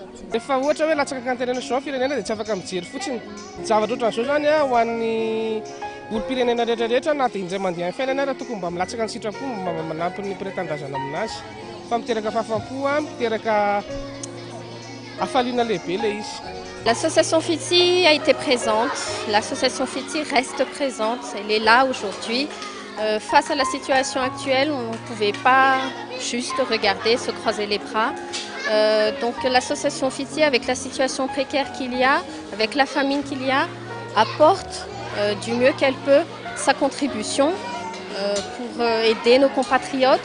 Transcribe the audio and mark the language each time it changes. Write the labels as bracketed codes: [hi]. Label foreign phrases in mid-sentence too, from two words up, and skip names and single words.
[mg] rehefa ohatra hoe latsaka kantenena zao firenena dia tsy afaka mijery fotsiny zavatra ohatran'izao zany a ho an'ny olo-pirenena rehetrarehetra na dia indray mandeha amin'ny fiainana raha tokony mba milatsaka ny sitrapo mba manampy ny pretendazana aminazy fa miteraka fahafam-po miteraka hafaliana lehibe le izy. [fr] L'association FITI a été présente, l'association FITI reste présente, elle est là aujourd'hui. Face à la situation actuelle, on ne pouvait pas juste regarder, se croiser les bras. Donc l'association FITI, avec la situation précaire qu'il y a, avec la famine qu'il y a, apporte du mieux qu'elle peut sa contribution pour aider nos compatriotes.